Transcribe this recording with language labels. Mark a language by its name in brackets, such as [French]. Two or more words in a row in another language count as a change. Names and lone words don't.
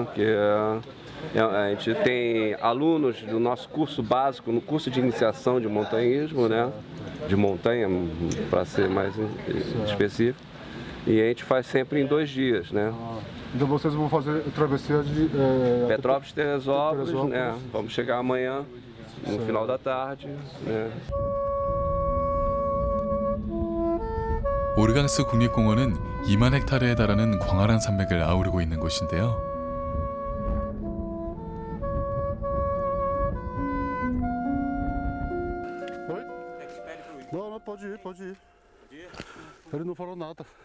[Portuguese] Que a gente tem alunos do nosso curso básico, no curso de iniciação de montanhismo, né? De montanha, para ser mais específico. E a gente faz sempre em 2 dias, né? Então vocês vão fazer travessia de Petrópolis, Teresópolis, né? Vamos chegar amanhã, no final da tarde, né? [Korean] 오르강스 국립공원은 2만 헥타르에 달하는 광활한 산맥을 아우르고 있는 곳인데요. [Portuguese] Não, pode ir, pode ir. Ele não falou nada.